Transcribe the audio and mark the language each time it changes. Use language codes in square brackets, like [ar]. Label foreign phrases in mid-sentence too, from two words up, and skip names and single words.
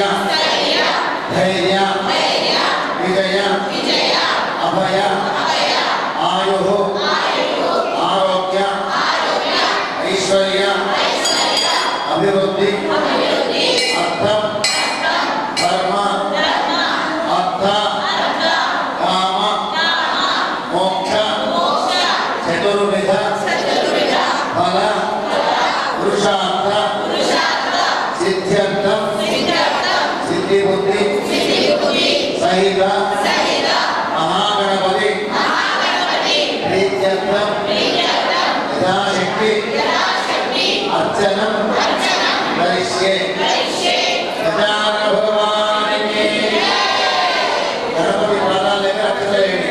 [sa] धैर्य विजय अभय आयुः आरोग्य ऐश्वर्य अभिवृद्धि अर्थ धर्म अर्थ काम मोक्ष चतुर्विध फल पुरुषार्थ सिद्ध्यर्थ सिद्धिबुद्धि सहित महागणपति प्रीत्यर्थं यथाशक्ति अर्चनं करिष्ये. [te] గజానన భగవానికి [hi] गणपति माला लेकर अक्षत लेंगे।